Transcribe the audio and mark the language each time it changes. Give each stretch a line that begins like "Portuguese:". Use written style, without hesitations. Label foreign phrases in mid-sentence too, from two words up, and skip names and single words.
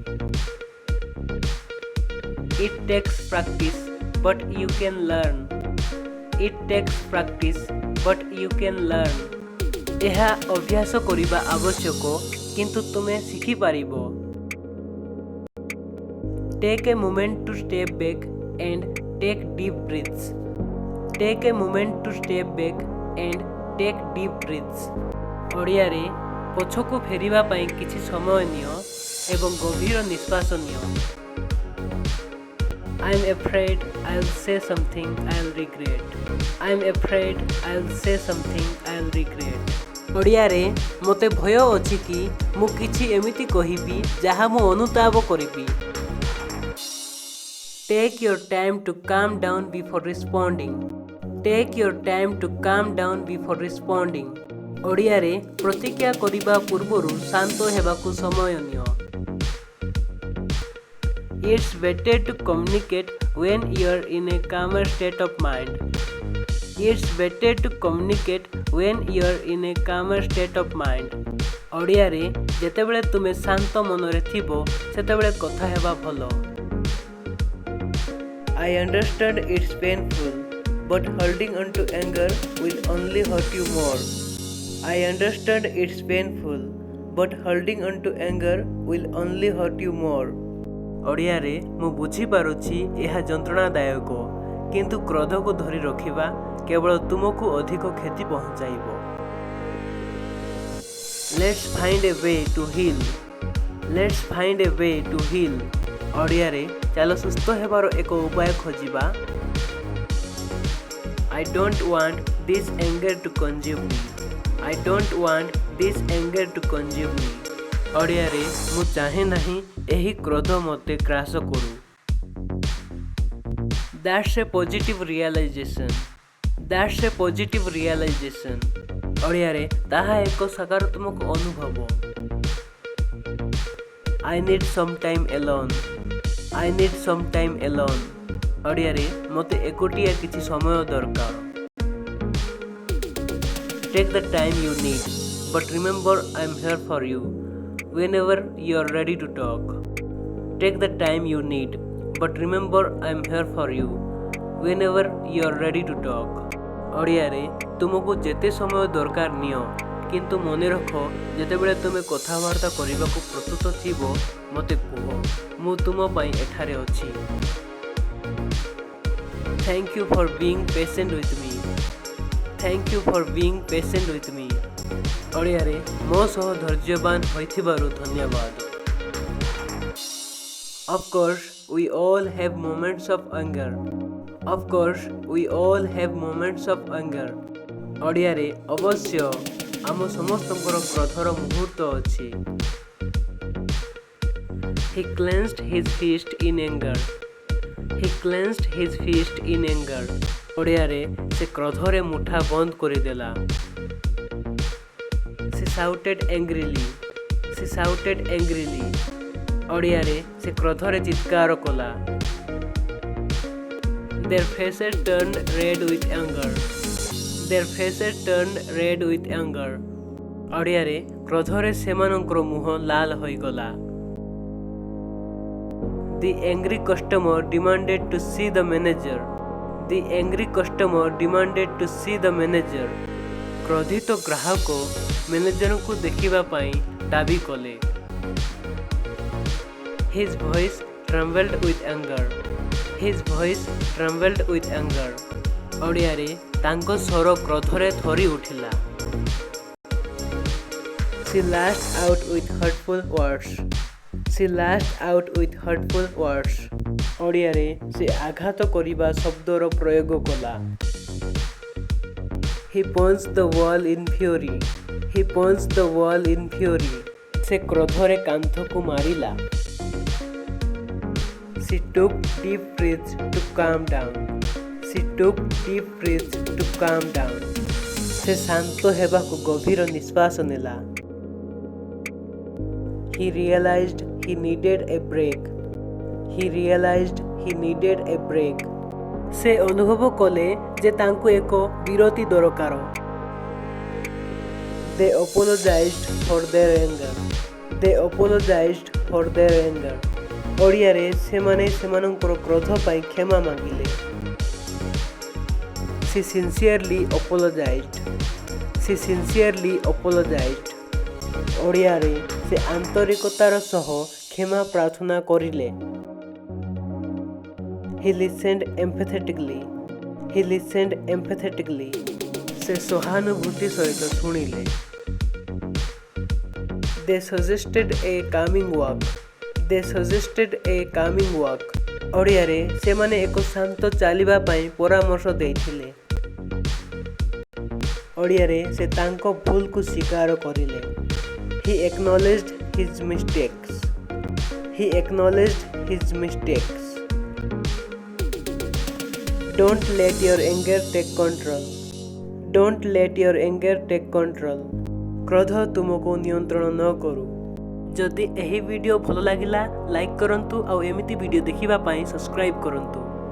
English: It takes practice, but you can learn. It takes practice, but you can learn.
Odia: ଏହା ଅଭ୍ୟାସ କରିବା ଆବଶ୍ୟକ କିନ୍ତୁ ତୁମେ ଶିଖି ପାରିବ।
English: Take a moment to step back and take deep breaths. Take a moment to step back and take deep breaths.
Odia: ଓଡ଼ିଆ ରେ ପଛକୁ ଫେରିବା ପାଇଁ କିଛି ସମୟ ନିଅ ଏବଂ ଗଭୀର ନିଶ୍ୱାସ ନିଅ।
English: I am afraid I'll say something I'll regret. I am afraid I'll say something I'll regret.
Odia: ଓଡ଼ିଆ ରେ ମୋତେ ଭୟ ଅଛି କି ମୁଁ କିଛି ଏମିତି କହିବି ଯାହା ମୁଁ ଅନୁତାପ କରିବି।
English: Take your time to calm down before responding. Take your time to calm down before responding.
Odia: ଓଡ଼ିଆ ରେ ପ୍ରତିକ୍ରିୟା କରିବା ପୂର୍ବରୁ ଶାନ୍ତ ହେବାକୁ ସମୟ ନିଅ।
English: It's better to communicate when you're in a calmer state of mind. It's better to communicate when you're in a calmer state of mind.
Odia: ଓଡ଼ିଆ ରେ ଯେତେବେଳେ ତୁମେ ଶାନ୍ତ ମନ ରେ ଥିବ ସେତେବେଳେ କଥା ହେବା ଭଲ।
English: I understand it's painful, but holding on to anger will only hurt you more. I understand it's painful, but holding on to anger will only hurt you more.
Odia: ଓଡ଼ିଆରେ ମୁଁ ବୁଝିପାରୁଛି ଏହା ଯନ୍ତ୍ରଣାଦାୟକ, କିନ୍ତୁ କ୍ରୋଧକୁ ଧରି ରଖିବା କେବଳ ତୁମକୁ ଅଧିକ କ୍ଷତି ପହଞ୍ଚାଇବ।
English: Let's find a way to heal. Let's find a way to heal.
Odia: ଓଡ଼ିଆରେ ଚାଲ ସୁସ୍ଥ ହେବାର ଏକ ଉପାୟ ଖୋଜିବା।
English: I don't want this anger to consume me. I don't want this anger to consume me.
Odia: ଓଡ଼ିଆରେ ମୁଁ ଚାହେଁ ନାହିଁ ଏହି କ୍ରୋଧ ମୋତେ ଗ୍ରାସ କରୁ।
English: That's a positive realization. That's a positive realization.
Odia: ଓଡ଼ିଆରେ ତାହା ଏକ ସକାରାତ୍ମକ ଅନୁଭବ।
English: I need some time alone. I need some time alone.
Odia: ଓଡ଼ିଆରେ ମୋତେ ଏକୁଟିଆ କିଛି ସମୟ ଦରକାର।
English: Take the time you need, but remember I'm here for you whenever you're ready to talk. Take the time you need, but remember I'm here for you whenever you're ready to talk.
Odia: ଓଡ଼ିଆରେ ତୁମକୁ ଯେତେ ସମୟ ଦରକାର ନିଅ, କିନ୍ତୁ ମନେ ରଖ ଯେତେବେଳେ ତୁମେ କଥାବାର୍ତ୍ତା କରିବାକୁ ପ୍ରସ୍ତୁତ ଥିବ ମୋତେ କୁହ, ମୁଁ ତୁମ ପାଇଁ ଏଠାରେ ଅଛି।
English: Thank you for being patient with me. Thank you for being patient with me.
Odia: ଓଡ଼ିଆରେ ମୋ ସହ ଧୈର୍ଯ୍ୟବାନ ହୋଇଥିବାରୁ ଧନ୍ୟବାଦ।
English: Of course, we all have moments of anger. Of course, we all have moments of anger.
Odia: ଓଡ଼ିଆରେ ଅବଶ୍ୟ ଆମ ସମସ୍ତଙ୍କର କ୍ରୋଧର ମୁହୂର୍ତ୍ତ ଅଛି।
English: He clenched his fist in anger. He clenched his fist in anger.
Odia: ଓଡ଼ିଆରେ ସେ କ୍ରୋଧରେ ମୁଠା ବନ୍ଦ କରିଦେଲା।
English: She shouted angrily. She shouted angrily.
Odia: ଓଡ଼ିଆରେ ସେ କ୍ରୋଧରେ ଚିତ୍କାର କଲା।
English: Their faces turned red with anger. Their faces turned red with anger.
Odia: ଓଡ଼ିଆରେ କ୍ରୋଧରେ ସେମାନଙ୍କର ମୁହଁ ଲାଲ ହୋଇଗଲା।
English: The angry customer demanded to see the manager. The angry customer demanded to see the manager.
Odia: କ୍ରୋଧିତ ଗ୍ରାହକ ମ୍ୟାନେଜରଙ୍କୁ ଦେଖିବା ପାଇଁ ଦାବି କଲେ।
English: His voice trembled with anger. His voice trembled with anger.
Odia: ଓଡ଼ିଆରେ ତାଙ୍କ ସ୍ୱର କ୍ରୋଧରେ ଥରି ଉଠିଲା।
English: She lashed out with hurtful words. She lashed out with hurtful words.
Odia: ଓଡ଼ିଆରେ ସେ ଆଘାତ କରିବା ଶବ୍ଦର ପ୍ରୟୋଗ କଲା।
English: He punched the wall in fury. He punched the wall in fury.
Odia: ସେ କ୍ରୋଧରେ କାନ୍ଥକୁ ମାରିଲା।
English: She took deep breaths to calm down. She took deep breaths to calm down.
Odia: ସେ ଶାନ୍ତ ହେବାକୁ ଗଭୀର ନିଶ୍ୱାସ ନେଲା।
English: He realized he needed a break. He realized he needed a break.
Odia: ସେ ଅନୁଭବ କଲେ ଯେ ତାଙ୍କୁ ଏକ ବିରତି ଦରକାର।
English: They apologized for their anger. They apologized for their anger.
Odia: ଓଡ଼ିଆରେ ସେମାନେ ସେମାନଙ୍କର କ୍ରୋଧ ପାଇଁ କ୍ଷମା ମାଗିଲେ।
English: She sincerely apologized. She sincerely apologized.
Odia: ଓଡ଼ିଆରେ ସେ ଆନ୍ତରିକତାର ସହ କ୍ଷମା ପ୍ରାର୍ଥନା କରିଲେ।
English: He listened empathetically. He listened empathetically.
Odia: ସେ ସହାନୁଭୂତି ସହିତ ଶୁଣିଲେ।
English: They suggested a calming walk. They suggested a calming walk.
Odia: ଓଡ଼ିଆରେ ସେମାନେ ଏକ ଶାନ୍ତ ଚାଲିବା ପାଇଁ ପରାମର୍ଶ ଦେଇଥିଲେ। ଓଡ଼ିଆରେ ସେ ତାଙ୍କ ଭୁଲକୁ ସ୍ୱୀକାର କରିଲେ।
English: He acknowledged his mistakes. He acknowledged his mistakes. Don't let your anger take control. Don't let your anger take control.
Odia: କ୍ରୋଧ ତୁମକୁ ନିୟନ୍ତ୍ରଣ ନ କରୁ। ଯଦି ଏହି ଭିଡ଼ିଓ ଭଲ ଲାଗିଲା ଲାଇକ୍ କରନ୍ତୁ ଆଉ ଏମିତି ଭିଡ଼ିଓ ଦେଖିବା ପାଇଁ ସବସ୍କ୍ରାଇବ୍ କରନ୍ତୁ।